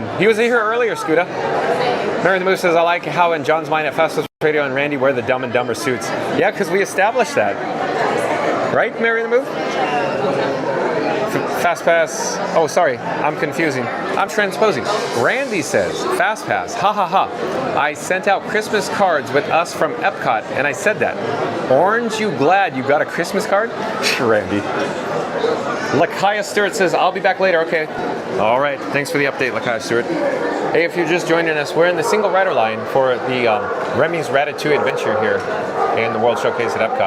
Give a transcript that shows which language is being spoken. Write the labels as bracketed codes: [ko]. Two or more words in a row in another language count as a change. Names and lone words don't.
[en] He was here earlier, Scooter. Mary the Moose says, I like how in John's mind at Fastest Radio and Randy wear the Dumb and Dumber suits. Yeah, because we established that. Right, Mary the Moose? Fast Pass. Oh, sorry, I'm confusing. I'm transposing. Randy says, Fast Pass. Ha ha ha. I sent out Christmas cards with us from Epcot, and I said that. Orange, you glad you got a Christmas card? Randy. Lakaya Stewart says, I'll be back later. Okay. All right. Thanks for the update, Lakaya Stewart. Hey, if you're just joining us, we're in the single rider line for the Remy's Ratatouille adventure here in the World Showcase at Epcot.